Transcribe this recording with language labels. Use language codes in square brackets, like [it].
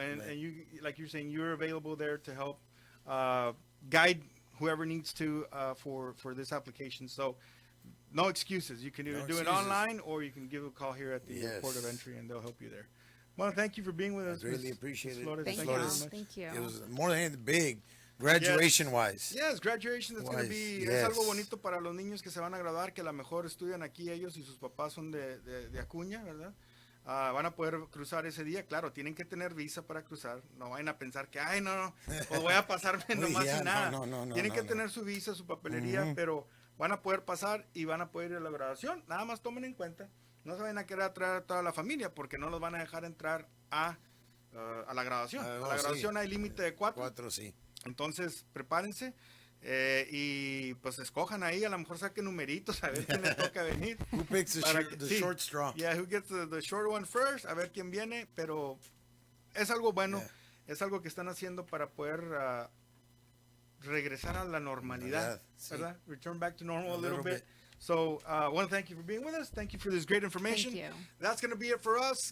[en] And you, like you're saying, you're available there to help guide whoever needs to for this application. So no excuses. You can either do it online or you can give a call here at the port of entry and they'll help you there. Well, thank you for being with us. I really appreciate it. Flores. Thank Thank you. you very much. Thank you. It was more than anything big, graduation-wise. Yes, graduation is going to Wise, be, yes. [es] es algo bonito para los niños que se van a graduar, que a lo mejor estudian aquí ellos y sus papás son de Acuña, ¿verdad? Van a poder cruzar ese día, claro, tienen que tener visa para cruzar, no vayan a pensar que, ay, no, pues voy a pasarme nomás [en] Yeah, [es] sin nada. [en] no, [es] Tienen que [en] no. [es] tener su visa, su papelería, pero van a poder pasar y van a poder ir a la graduación. Nada más tomen en cuenta, no se vayan a querer traer a toda la familia porque no los van a dejar entrar a la graduación. A la graduación hay límite de 4. 4, sí. Entonces, prepárense y pues escojan ahí, a lo mejor saquen numeritos, a ver quién le toca venir. [en] Who picks the short straw? Yeah, who gets the short one first, [es] a ver quién viene, pero es algo bueno, es algo que están haciendo para poder regresar a la normalidad, ¿verdad? [en] Return back to normal a little bit. So, I want to thank you for being with us. Thank you for this great information. Thank you. That's going to be it for us.